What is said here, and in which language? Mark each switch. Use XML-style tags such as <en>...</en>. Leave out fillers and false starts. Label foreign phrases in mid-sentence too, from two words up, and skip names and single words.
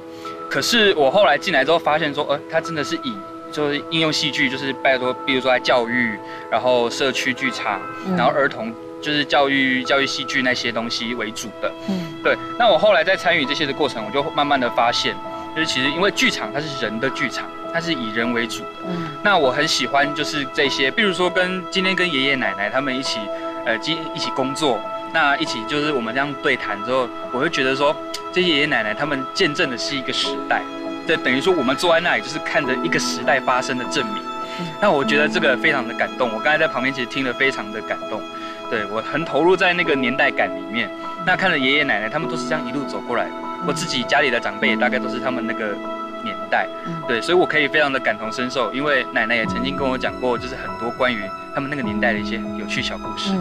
<zh>可是我後來進來之後發現說，它真的是以就是應用戲劇，就是比如說在教育，然後社區劇場，然後兒童就是教育戲劇那些東西為主的。對。那我後來在參與這些的過程，我就慢慢的發現，就是其實因為劇場它是人的劇場，它是以人為主的。那我很喜歡就是這些，比如說今天跟爺爺奶奶他們一起工作，那一起就是我們這樣對談之後，我會覺得說，這些爺爺奶奶他們見證的是一個時代。這等於說，我們坐在那裡就是看着一個時代發生的證明。那我覺得這個非常的感動。我剛才在旁邊其實聽了非常的感動，對，我很投入在那個年代感裡面。那看着爺爺奶奶他們都是這樣一路走過來的，我自己家裡的長輩也大概都是他們那個年代。代，对，所以我可以非常的感同身受，因为奶奶也曾经跟我讲过，就是很多关于他们那个年代的一些有趣小故事。</zh>